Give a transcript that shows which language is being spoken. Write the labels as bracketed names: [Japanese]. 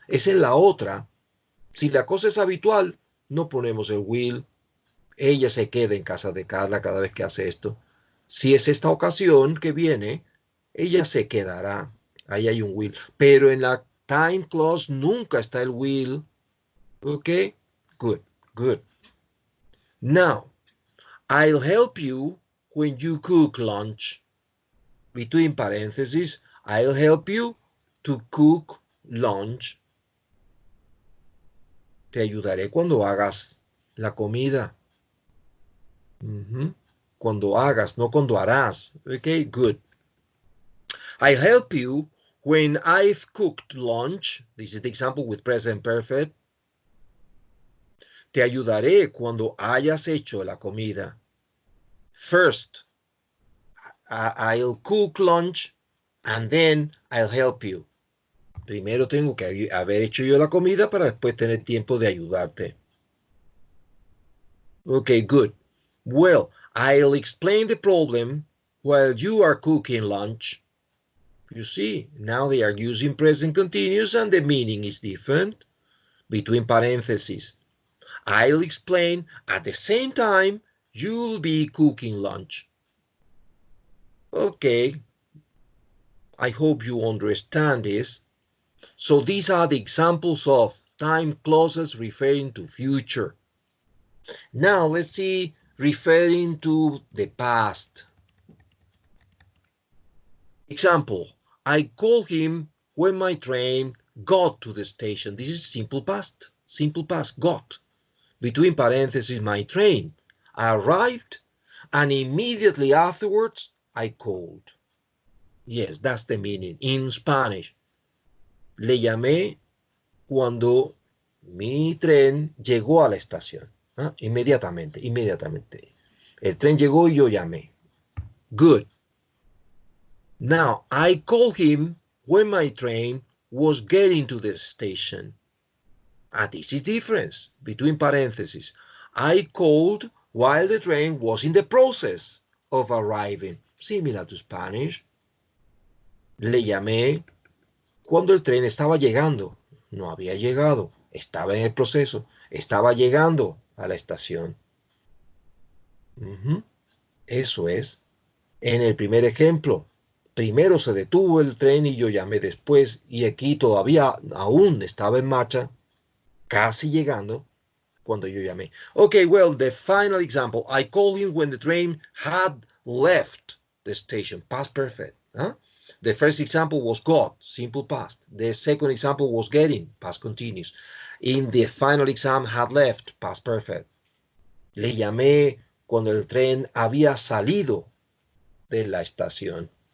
[Spanish] Es en la otra. Si la cosa es habitual, no ponemos el will. Ella se queda en casa de Carla cada vez que hace esto. Si es esta ocasión que viene, ella se quedará. Ahí hay un will. Pero en la time clause nunca está el will. [English] ¿Ok? Good, good. Now, I'll help you when you cook lunch. Between parentheses, I'll help you to cook lunch. [Spanish] Te ayudaré cuando hagas la comida. Cuando hagas, no cuando harás. [English] Okay, good. I'll help you when I've cooked lunch. This is the example with present perfect. [Spanish] Te ayudaré cuando hayas hecho la comida. [English] First, I'll cook lunch and then I'll help you. [Spanish] Primero tengo que haber hecho yo la comida para después tener tiempo de ayudarte. [English] Okay, good. Well, I'll explain the problem while you are cooking lunch. You see, now they are using present continuous and the meaning is different. Between parentheses, I'll explain at the same time you'll be cooking lunch. Okay, I hope you understand this. So these are the examples of time clauses referring to future. Now let's see referring to the past. Example, I called him when my train got to the station. This is simple past, got. Between parentheses, my train arrived and immediately afterwards I called. Yes, that's the meaning in Spanish. [Spanish] Le llamé cuando mi tren llegó a la estación. Inmediatamente. El tren llegó y yo llamé. [English] Good. Now, I called him when my train was getting to the station. This is difference. Between parentheses. I called while the train was in the process of arriving. Similar to Spanish. [Spanish] Le llamé cuando el tren estaba llegando. No había llegado. Estaba en el proceso. Estaba llegando a la estación. Eso es. En el primer ejemplo, primero se detuvo el tren y yo llamé después. Y aquí todavía aún estaba en marcha, casi llegando, cuando yo llamé. [English] Okay, well, the final example. I called him when the train had left the station. Past perfect. Huh? The first example was got, simple past. The second example was getting, past continuous. In the final exam, had left, past perfect. [Spanish] Le llamé cuando el tren había salido de la estación.